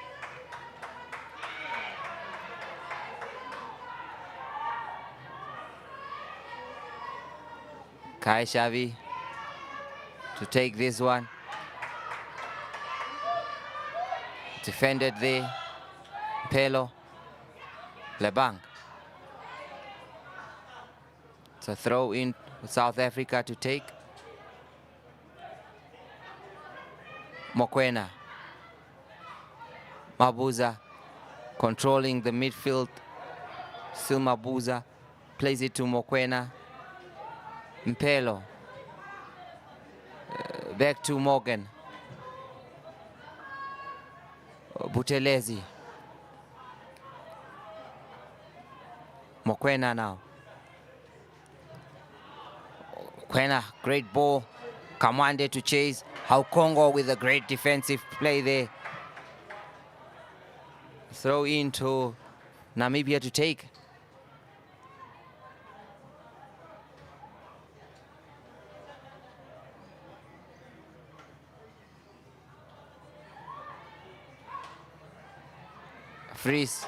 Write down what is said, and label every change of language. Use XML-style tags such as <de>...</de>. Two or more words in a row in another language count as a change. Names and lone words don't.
<en>Kai Xavi to take this one. Defended there. Pelo, Lebang. It's a throw in for South Africa to take. Mokoena. Mabuza controlling the midfield. Still Mabuza plays it to Mokoena. Mpelo. Back to Morgan. Buthelezi. Mokoena now. Mokoena, great ball. Kamwande to chase. How Congo with a great defensive play there. Throw into Namibia to take. Freeze.</en>